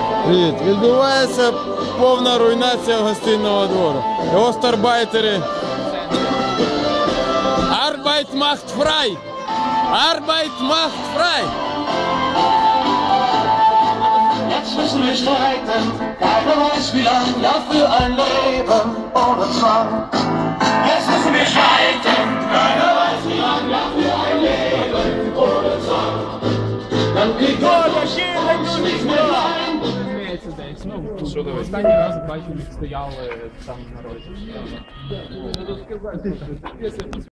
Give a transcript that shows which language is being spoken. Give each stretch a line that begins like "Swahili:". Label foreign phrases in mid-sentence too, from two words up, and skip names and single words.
Ukrainian: Привіт. Відбувається повна руйнація гостинного двору. Остарбайтери.
German: Arbeit macht frei! Arbeit macht frei! Jetzt müssen wir streiten, keiner weiß wie lang, ja für ein Leben ohne Zwang. Jetzt müssen wir streiten, keiner weiß wie lang, ja für ein Leben ohne Zwang. Dann kriegt uns nicht mehr rein.
Ukrainian: Що дивись? Останній раз бачив, як стояли там на розі.